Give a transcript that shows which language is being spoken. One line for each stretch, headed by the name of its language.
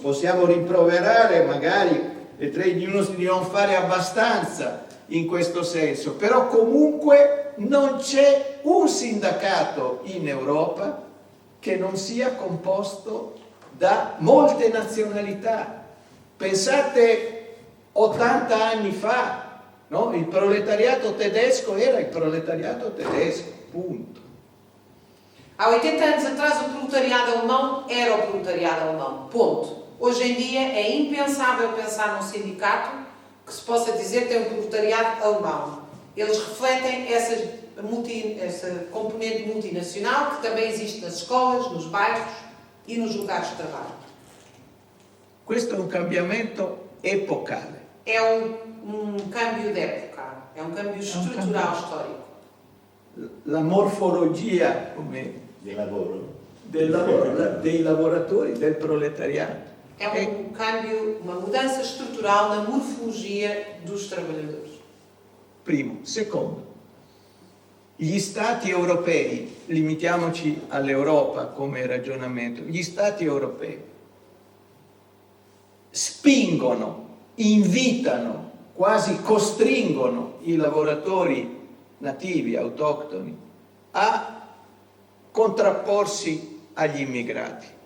Italian: Possiamo rimproverare magari le trade unions di non fare abbastanza in questo senso, però comunque non c'è un sindacato in Europa che non sia composto da molte nazionalità. Pensate 80 anni fa, no? Il proletariato tedesco era il proletariato tedesco, punto.
Portuguese: Há 80 anos atrás o proletariado alemão era o proletariado alemão, ponto. Hoje em dia é impensável pensar num sindicato que se possa dizer que tem um proletariado alemão. Eles refletem essas essa componente multinacional que também existe nas escolas, nos bairros e nos lugares de trabalho.
Italian: Questo è un cambiamento epocale.
Portuguese: É um câmbio de época, é um câmbio estrutural histórico.
Italian: La morfologia Del lavoro. dei lavoratori, del proletariato.
Portuguese: É um câmbio, uma mudança estrutural na morfologia dos trabalhadores.
Italian: Primo. Secondo, gli stati europei, limitiamoci all'Europa come ragionamento, gli stati europei spingono, invitano, quasi costringono i lavoratori nativi, autoctoni, a contrapporsi agli immigrati.